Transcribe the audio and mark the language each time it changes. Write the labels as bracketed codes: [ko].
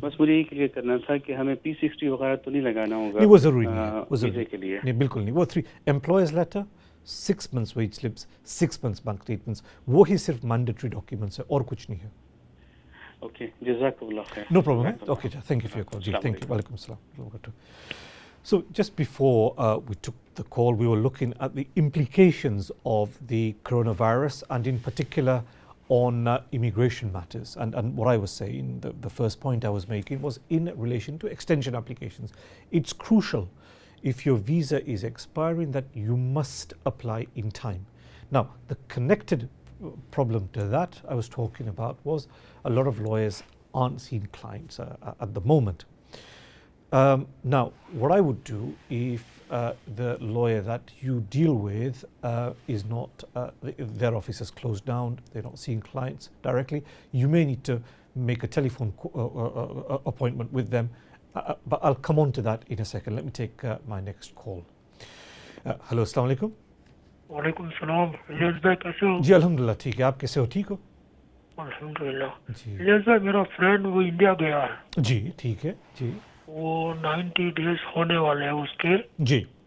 [hi] बस मुझे ये क्लियर करना था कि हमें P60 वगैरह तो नहीं लगाना होगा। नहीं, वो ज़रूरी नहीं है, वो वीज़े के लिए नहीं, बिल्कुल नहीं। वो 3 employers letter, 6 months veg slips, 6 months bank statements, वो ही सिर्फ मैंडेटरी डॉक्यूमेंट्स है और कुछ नहीं है। ओके, जज़ाकल्लाह खैर। [en] No problem. Okay, thank you for your call जी, thank you. [ar] वालेकुम अस्सलाम। [en] So just before we took the call, we were looking at the implications of the coronavirus and in particular on immigration matters. And what I was saying, the first point I was making was in relation to extension applications. It's crucial if your visa is expiring that you must apply in time. Now, the connected problem to that I was talking about was a lot of lawyers aren't seeing clients at the moment. Now, what I would do if the lawyer that you deal with is not, their office is closed down, they're not seeing clients directly, you may need to make a telephone appointment with them, but I'll come on to that in a second. Let me take my next call. [ar] Hello, अस्सलाम वालेकुम। [hi] वालेकुम सलाम। इलियास भाई कैसे हो? जी अल्हम्दुलिल्लाह ठीक है, आप कैसे हो? ठीक हो? अल्हम्दुलिल्लाह। इलियास भाई मेरा फ्रेंड वो इंडिया गया है। जी ठीक है जी। वो 90 डेज होने वाले हैं उसके जी।